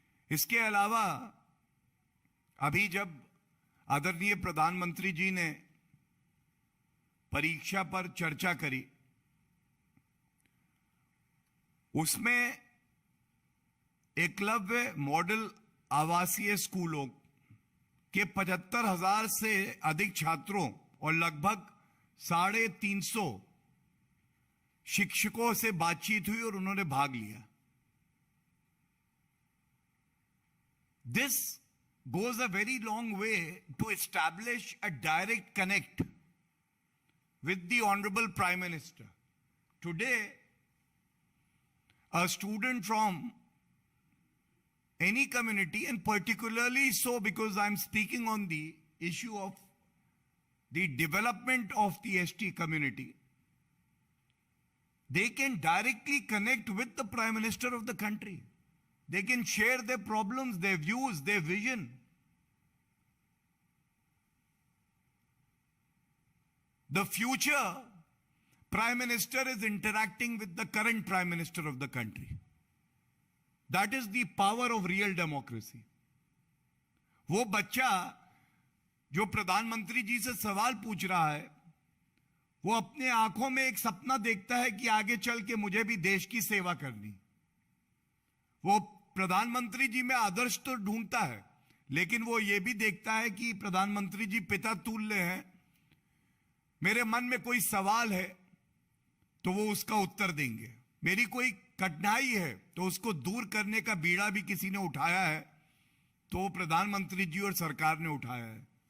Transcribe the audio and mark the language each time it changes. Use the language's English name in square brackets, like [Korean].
[Hindi] इसके अलावा अभी जब आदरणीय प्रधानमंत्री जी ने परीक्षा पर चर्चा करी, उसमें एकलव्य मॉडल आवासीय स्कूलों के 75,000 से अधिक छात्रों और लगभग 350 शिक्षकों से बातचीत हुई और उन्होंने भाग लिया। [English] This goes a very long way to establish a direct connect with the Honorable Prime Minister. Today, a student from any community, and particularly so because I'm speaking on the issue of the development of the ST community, they can directly connect with the Prime Minister of the country. They can share their problems, their views, their vision. The future Prime Minister is interacting with the current Prime Minister of the country. That is the power of real democracy. [Hindi] वो बच्चा जो प्रधानमंत्री जी से सवाल पूछ रहा है, वो अपने आंखों में एक सपना देखता है कि आगे चल के मुझे भी देश की सेवा करनी। वो प्रधानमंत्री जी में आदर्श तो ढूंढता है, लेकिन वो ये भी देखता है कि प्रधानमंत्री जी पिता तुल्य हैं, मेरे मन में कोई सवाल है तो वो उसका उत्तर देंगे, मेरी कोई कठिनाई है तो उसको दूर करने का बीड़ा भी किसी ने उठाया है तो प्रधानमंत्री जी और सरकार ने उठाया है।